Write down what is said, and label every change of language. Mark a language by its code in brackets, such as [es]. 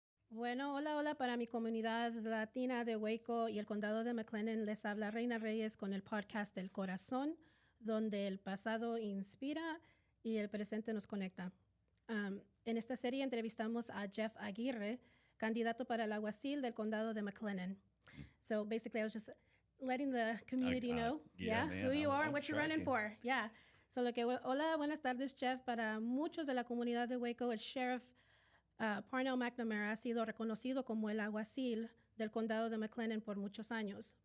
[es] Bueno, hola para mi comunidad latina de Waco y el Condado de McLennan. Les habla Reyna Reyes con el podcast del corazón, donde el pasado inspira y el presente nos conecta. En esta serie entrevistamos a Jeff Aguirre, candidato para el alguacil del Condado de McLennan. [en] So basically, I was just letting the community know who you are and what you're running for. Yeah. So, [es] hola, buenas tardes, Jeff. Para muchos de la comunidad de Waco, el sheriff Parnell McNamara ha sido reconocido como el alguacil del Condado de McLennan por muchos años.